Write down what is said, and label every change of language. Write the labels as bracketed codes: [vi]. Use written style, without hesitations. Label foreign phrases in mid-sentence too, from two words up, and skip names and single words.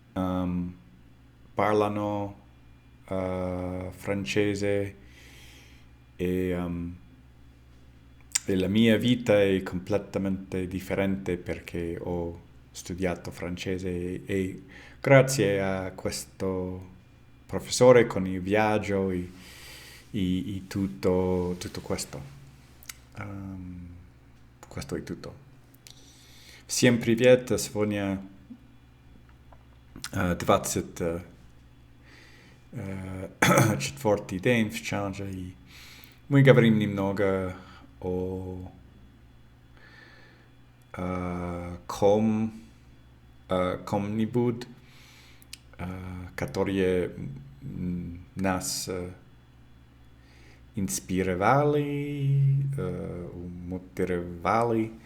[it] parlano francese e la mia vita è completamente differente perché ho studiato francese e grazie a questo professore con il viaggio e tutto questo. Questo è tutto. [ru] Всем привет, сегодня 24-й день в челлендже, и мы говорим немного о ком-нибудь, которые нас инспирировали, мотивировали.